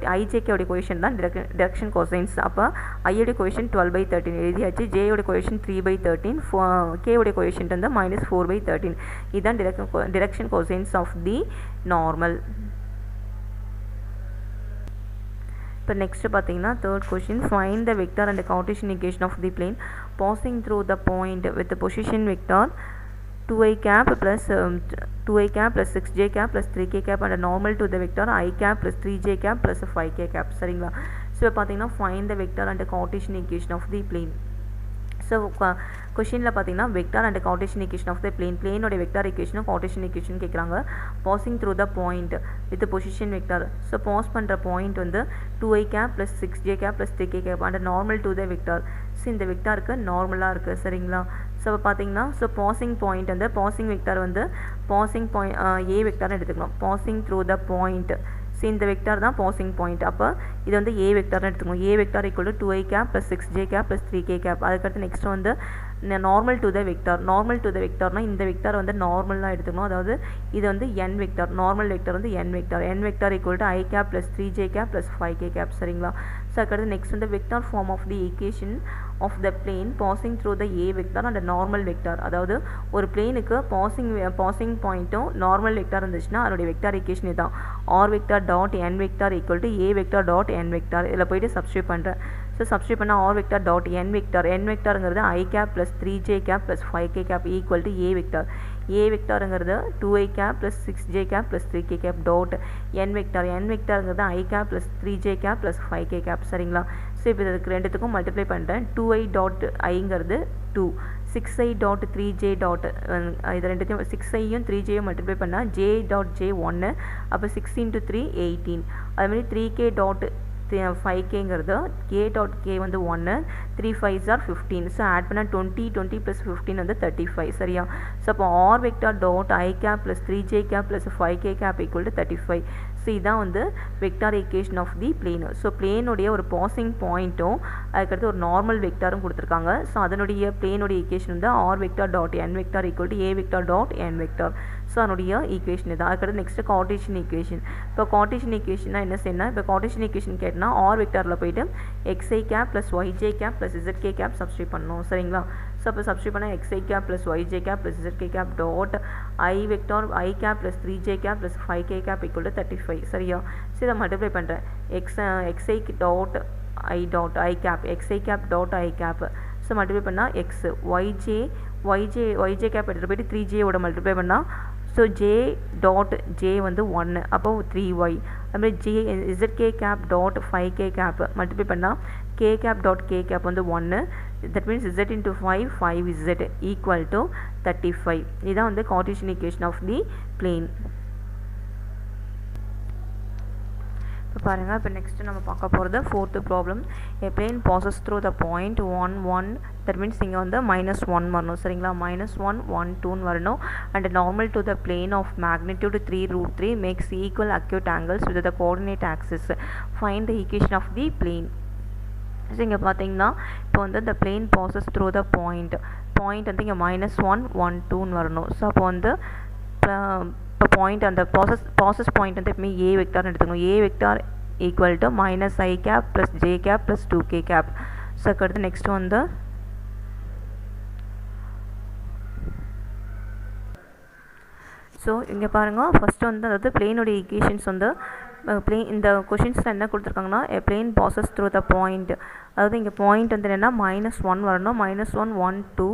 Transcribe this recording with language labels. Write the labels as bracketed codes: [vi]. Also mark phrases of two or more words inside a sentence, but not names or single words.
[ta] ijk-உடைய கொஷின் தான் [en] direction cosines. [ta] அப்போ ஐயோடைய கொஷின் 12/13 எழுதியாச்சு. ஜேயோடைய கொஷின் 3/13, k-உடைய கொஷின் வந்து -4/13. [en] இதுதான் direction cosines of the normal. [ta] இப்போ நெக்ஸ்ட் பார்த்தீங்கன்னா [en] third question, find the vector and Cartesian equation of the plane passing through the point with position vector 2i cap plus 6j cap plus 3k cap and normal to the vector I cap plus 3j cap plus 5k cap சரிங்களா. [ta] ஸோ பார்த்தீங்கன்னா [en] find the vector and Cartesian equation of the plane. [ta] ஸோ கொஷினில் பார்த்தீங்கன்னா [en] vector and Cartesian equation of the [ta] பிளேனோட வெக்டார் ஈக்குவேஷனும் [en] Cartesian equation [ta] கேட்குறாங்க. [en] passing through the point with position vector. so pass பண்ணுற பாயிண்ட் வந்து 2i cap plus 6j cap plus 3k cap and normal to the vector. [ta] ஸோ இந்த வெக்டாருக்கு நார்மலாக இருக்குது சரிங்களா. ஸோ பார்த்தீங்கன்னா [en] passing point [ta] வந்து [en] passing vector [ta] வந்து [en] passing point a [ta] வெக்டார்னு எடுத்துக்கலாம். [en] passing through the point. so இந்த வெக்டார் தான் passing point. [ta] அப்போ இது வந்து ஏ வெக்டார்னு எடுத்துக்கணும். [en] a vector equal to 2i cap plus 6j cap plus 3k cap. அதுக்கடுத்து நெக்ஸ்ட் வந்து normal to the vector. [ta] நார்மல் டு த வெக்டார்னால் இந்த வெக்டார் வந்து நார்மலாக எடுத்துக்கணும். அதாவது இது வந்து n வெக்டார், [en] normal vector [ta] வந்து [en] n vector equal to i cap plus 3j cap plus 5k cap [ta] சரிங்களா. [en] ஸோ அதுக்கடுத்து நெக்ஸ்ட் வந்து vector form of the equation of the plane passing through the a vector and normal vector. [ta] அதாவது ஒரு பிளேனுக்கு பாசிங் பாயிண்ட்டும் [en] normal vector [ta] இருந்துச்சுன்னா அதோடைய [en] vector equation [ta] இதுதான். [en] r vector dot n vector equal to a vector dot n vector. [ta] இதில் போய்ட்டு சப்ஸ்டியூட் பண்ணுறேன். ஸோ சப்ஸ்டியூட் பண்ணால் [en] r vector dot n [ta] வெக்டாருங்கிறது [en] i cap plus 3j cap plus 5k cap equal to a vector. ஏ வெக்டாருங்கிறது 2i cap plus 6j cap plus 3k cap dot n வெக்டாருங்கிறது i cap plus 3j cap plus 5k cap சரிங்களா. [ta] ஸோ இப்போ இதுக்கு ரெண்டுத்துக்கும் மல்டிப்ளை பண்ணுறேன். 2i டாட் ஐங்கிறது 2, 6i டாட் 3j டாட் இது ரெண்டுத்தையும் 6iயும் 3jயும் மல்டிப்ளை பண்ணால் [en] j dot j [ta] 1. அப்போ 6 × 3 18. அதுமாதிரி 3k டாட் 5kங்கிறது [en] k dot k [ta] வந்து 1, 3 5s are 15. [en] so add பண்ணால் 20 + 15 வந்து 35 சரியா. ஸோ அப்போ r vector dot i cap plus 3j cap plus 5k cap equal to 35. [ta] ஸோ இதான் வந்து [en] vector equation of the plane. so [ta] பிளேனுடைய ஒரு பாசிங் பாயிண்ட்டும் அதுக்கடுத்து ஒரு நார்மல் வெக்டாரும் கொடுத்துருக்காங்க. [en] ஸோ அதனுடைய பிளேனுடைய ஈக்குவேஷன் வந்து r vector dot n vector equal to a vector dot n vector. [ta] ஸோ அதனுடைய ஈக்குவேஷன் தான். [en] அதுக்கடுத்து next Cartesian equation. [ta] இப்போ கார்ட்டீசியன் ஈக்குவேஷன்னா என்ன செய்யணும், இப்போ [en] Cartesian equation [ta] கேட்டால் ஆர் வெக்டாரில் போய்ட்டு [en] xi cap plus yj cap plus zk cap [ta] சப்ஸ்டியூட் பண்ணணும் சரிங்களா. [en] ஸோ அப்போ சப்ஸ்டியூட் பண்ணால் xi cap plus yj cap plus zk cap dot i vector i cap plus 3j cap plus 5k cap equal to 35 சரியா. ஸோ இதை மல்டிப்ளை பண்ணுறேன். xi dot i dot i cap xi cap dot i cap. [ta] ஸோ மல்டிப்ளை பண்ணால் x yj cap எடுத்துகிட்டு போய்ட்டு 3jயோட மல்டிப்ளை பண்ணால் ஸோ [en] j dot j [ta] வந்து 1, அப்போ 3y. [en] அதுமாதிரி zk cap dot 5k cap மல்டிப்ளை பண்ணால் k cap dot k cap வந்து 1, that means z into 5 5z equal to 35. [ta] இதான் வந்து [en] Cartesian equation of the plane. [ta] இப்போ பாருங்க, இப்போ நெக்ஸ்ட் நம்ம பார்க்க போகிறது [en] fourth problem. A plane passes through the point 1 1, that means [ta] இங்கே வந்து -1 வரணும் சரிங்களா, -1 1 2 வரணும். [en] and normal to the plane of magnitude 3√3 makes equal acute angles with the coordinate axis. Find the equation of the plane. [ta] ஸோ இங்கே பார்த்தீங்கன்னா இப்போ வந்து [en] the plane passes through the point [ta] வந்து இங்கே -1 1 2 வரணும். ஸோ அப்போ வந்து இப்போ பாயிண்ட் அந்த ப்ராசஸ் பாயிண்ட் வந்து எப்பவுமே ஏ வெக்டார்னு எடுத்துக்கணும். [en] a vector equal to -i cap + j cap + 2k cap. [ta] ஸோ அடுத்து நெக்ஸ்ட் வந்து ஸோ இங்கே பாருங்கள், ஃபஸ்ட்டு வந்து அதாவது பிளேனுடைய ஈக்குவேஷன்ஸ் வந்து இந்த கொஷின்ஸில் என்ன கொடுத்துருக்காங்கன்னா [en] plane passes through the point, [ta] அதாவது இங்கே பாயிண்ட் வந்து என்னென்னா -1 வரணும், -1 1 2.